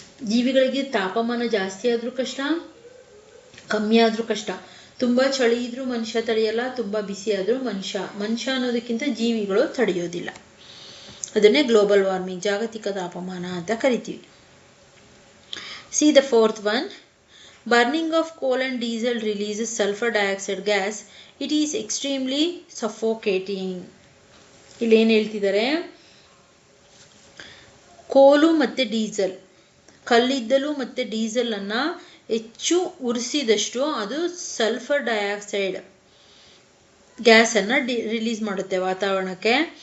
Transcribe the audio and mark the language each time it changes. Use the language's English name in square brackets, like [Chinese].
[Kannada] ಜೀವಿಗಳಿಗೆ ತಾಪಮಾನ ಜಾಸ್ತಿ ಆದರೂ ಕಷ್ಟ, ಕಮ್ಮಿ ಆದರೂ ಕಷ್ಟ. ತುಂಬ ಚಳಿ ಇದ್ರೂ ಮನುಷ್ಯ ತಡೆಯಲ್ಲ, ತುಂಬ ಬಿಸಿ ಆದರೂ ಮನುಷ್ಯ ಅನ್ನೋದಕ್ಕಿಂತ ಜೀವಿಗಳು ತಡೆಯೋದಿಲ್ಲ. ಅದನ್ನೇ ಗ್ಲೋಬಲ್ ವಾರ್ಮಿಂಗ್, ಜಾಗತಿಕ ತಾಪಮಾನ ಅಂತ ಕರಿತೀವಿ. [English] See the fourth one. Burning of coal and diesel releases sulfur dioxide gas. It is extremely suffocating. [Kannada] ಇಲ್ಲಿ ಏನು ಹೇಳ್ತಿದ್ದಾರೆ, ಕೋಲು ಮತ್ತು ಡೀಸೆಲ್, ಕಲ್ಲಿದ್ದಲು ಮತ್ತು ಡೀಸೆಲನ್ನು ಹೆಚ್ಚು ಉರಿಸಿದಷ್ಟು ಅದು ಸಲ್ಫರ್ ಡೈಆಕ್ಸೈಡ್ ಗ್ಯಾಸನ್ನು ರಿಲೀಸ್ ಮಾಡುತ್ತೆ ವಾತಾವರಣಕ್ಕೆ.